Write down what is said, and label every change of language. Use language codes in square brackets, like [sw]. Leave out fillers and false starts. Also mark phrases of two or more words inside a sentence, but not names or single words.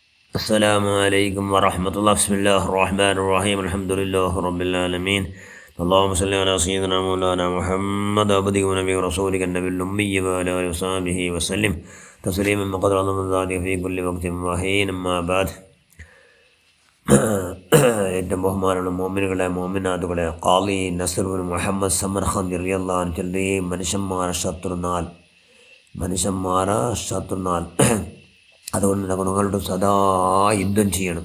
[ar] السلام عليكم ورحمة الله. بسم الله الرحمن الرحيم. الحمد لله رب العالمين. اللهم صل على سيدنا مولانا محمد عبده ونبيه ورسولك النبي الأمي وعلى آله وصحبه وسلم تسليما بقدر من ذلك في كل وقت وحين. أما بعد. [ml] ഏറ്റവും ബഹുമാനമുള്ള മോമിനുകളെ മോമിനാഥുകളെ ഖാളി നസ്ർ ബിൻ മുഹമ്മദ് സമർഖന്ദി [ar] رضي الله عنه [ml] ചൊല്ലി, മനുഷ്യന്മാരെ ശത്രുനാൾ അതുകൊണ്ട് നിങ്ങളുടെ സദാ യുദ്ധം ചെയ്യണം.